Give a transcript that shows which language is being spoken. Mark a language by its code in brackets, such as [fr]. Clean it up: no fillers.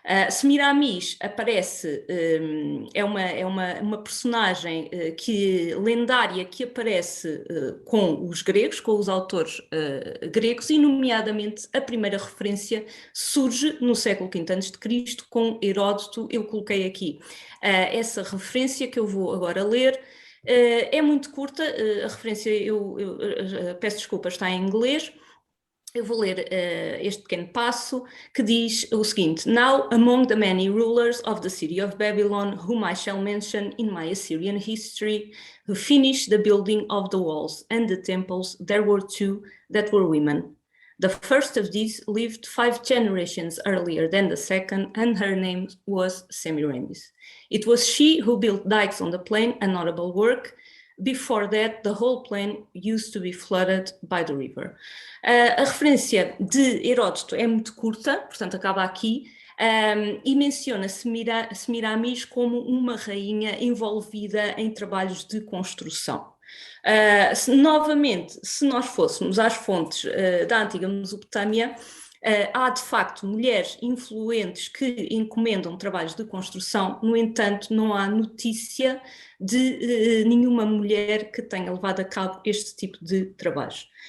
[pt] Semiramis aparece, é uma personagem lendária que aparece com os gregos, com os autores gregos, e nomeadamente a primeira referência surge no século V a.C. com Heródoto. Eu coloquei aqui essa referência que eu vou agora ler. É muito curta, a referência, eu peço desculpa, está em inglês. Eu vou ler este pequeno passo que diz o seguinte: [en] Now among the many rulers of the city of Babylon, whom I shall mention in my Assyrian history, who finished the building of the walls and the temples, there were 2 that were women. The first of these lived 5 generations earlier than the second, and her name was Semiramis. It was she who built dikes on the plain, a notable work. Before that, the whole plain used to be flooded by the river. [pt] A referência de Heródoto é muito curta, portanto acaba aqui, e menciona Semiramis como uma rainha envolvida em trabalhos de construção. Novamente, se nós fôssemos às fontes da antiga Mesopotâmia, há de facto mulheres influentes que encomendam trabalhos de construção, no entanto não há notícia de nenhuma mulher que tenha levado a cabo este tipo de trabalhos.